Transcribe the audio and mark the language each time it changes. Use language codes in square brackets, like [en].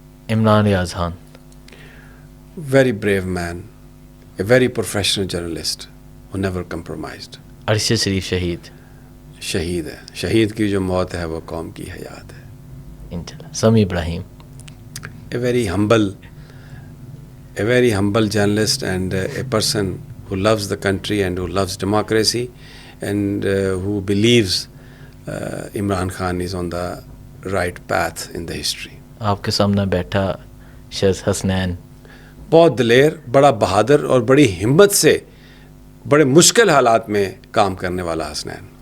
[ur] Imran Riyadh Khan. [en] Very brave man, a very professional journalist who never compromised. [ur] Arshad شریف شہید. شہید ہے. شہید کی جو موت ہے وہ قوم کی حیات ہے. انشاءاللہ. سمی ابراہیم. [en] A very humble journalist and a person who loves the country and who loves democracy and who believes Imran Khan is on the right path in the history. [ur] آپ کے سامنے بیٹھا شیخ حسنین. بہت دلیر, بڑا بہادر اور بڑی ہمت سے بڑے مشکل حالات میں کام کرنے والا حسنین.